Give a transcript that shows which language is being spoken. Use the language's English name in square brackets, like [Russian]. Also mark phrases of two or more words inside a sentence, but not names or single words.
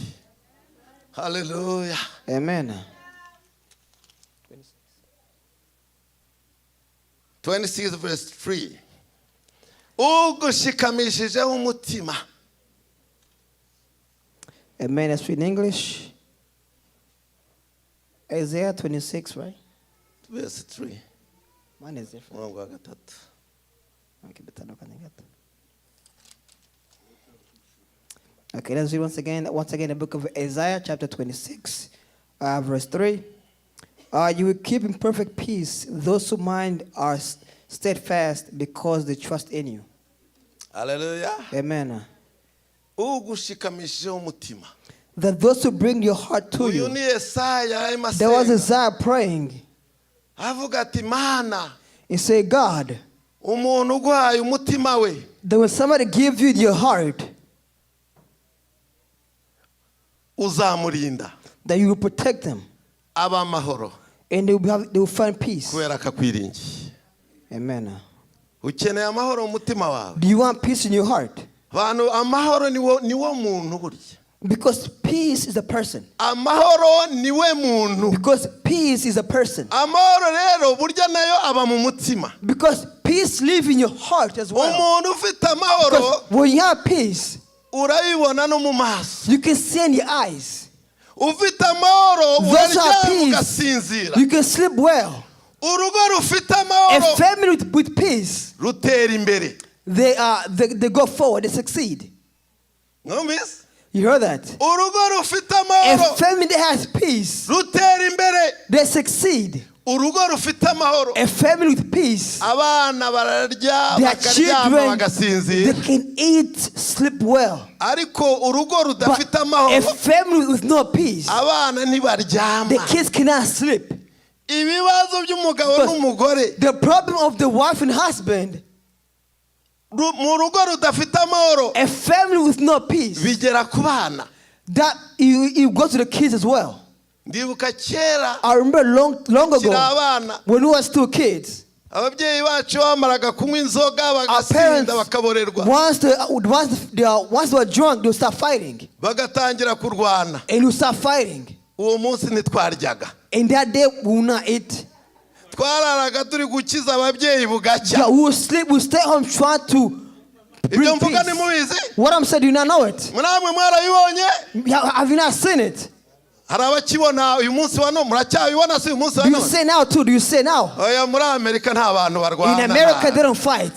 [English] Hallelujah. Amen. 26 verse 3. [Kinyarwanda] ugushikamishijeho umutima. [English] Amen. Let's read in English. Isaiah 26, right? Verse 3. Mine is different. [Kinyarwanda] umurongo wa 3. [English] Okay, let's read once again the book of Isaiah, chapter 26, verse 3. You will keep in perfect peace those whose mind are steadfast because they trust in you. Hallelujah. Amen. [Kinyarwanda] ugushikamishijeho umutima. [English] That those who bring your heart to [Kinyarwanda] uyu [English] you. [Kinyarwanda] ni Yesaya [English] There was Isaiah praying. [Kinyarwanda] avuga ati Mana, [English] He said, God, [Kinyarwanda] umuntu uguhaye umutima we. [English] that when somebody gives you your heart, [Kinyarwanda] uzamurinda. [English] that you will protect them. [Kinyarwanda] abamahoro. [English] And they will find peace. [Kinyarwanda] kubera akakwiringiye. Amen. ukeneye amahoro mu mutima wawe. [English] Do you want peace in your heart? [Kinyarwanda] Bantu amahoro niwo muntu burya. [English] Because peace is a person. [Kinyarwanda] Amahoro niwe muntu. [English] Because peace is a person. [Kinyarwanda] Amahoro rero burya nayo aba mu mutima. [English] Because peace lives in your heart as well. [Kinyarwanda] Umuntu ufite amahoro. [English] Because when you have peace, [Kinyarwanda] urabibona no mu maso. [English] you can see in your eyes. [Kinyarwanda] Ufite amahoro uraryama ugasinzira. [English] You can sleep well. [Kinyarwanda] Urugo rufite amahoro. [English] A family with peace, [Kinyarwanda] rutera imbere. [English] they go forward, they succeed. [Kinyarwanda] Numvise? [English] You heard that? [Kinyarwanda] Urugo rufite [English] A [Kinyarwanda] amahoro. [English] family that has peace, [Kinyarwanda] rutera imbere. [English] they succeed. [Kinyarwanda] Urugo rufite amahoro. [English] A family with peace, [Kinyarwanda] abana bararya [English] their [Kinyarwanda] bakaryama [English] children, [Kinyarwanda] bagasinzira. [English] they can eat, sleep well. [Kinyarwanda] Ariko urugo [English] But [Kinyarwanda] rudafite [English] a [Kinyarwanda] amahoro. [English] family with no peace, [Kinyarwanda] abana ntibaryama. [English] the kids cannot sleep. [Kinyarwanda] ibibazo by'umugabo n'umugore. [English] The problem of the wife and husband, [Kinyarwanda] mu rugo rudafite amahoro. [English] a family with no peace, [Kinyarwanda] bigera ku bana. [English] that you go to the kids as well. [Kinyarwanda] ndibuka kera. [English] I remember long [Kinyarwanda] kiri [English] ago [Kinyarwanda] abana. [English] when we were still kids. [Kinyarwanda] ababyeyi bacu bamaraga kunywa inzoga [English] Our [Kinyarwanda] bagasinda [English] parents, [Kinyarwanda] bakaborerwa. [English] once they were drunk, they would start fighting. [Kinyarwanda] bagatangira kurwana. [English] And we start fighting. [Kinyarwanda] uwo munsi ntitwaryaga. [English] And that day we will not eat. [Kinyarwanda] twararaga turi gukiza ababyeyi bugacya. [English] Yeah, we sleep, we stay home trying to bring peace. What I'm saying, do you not know it? Have you not seen it? Do you say now too? Do you say now? In America they don't fight.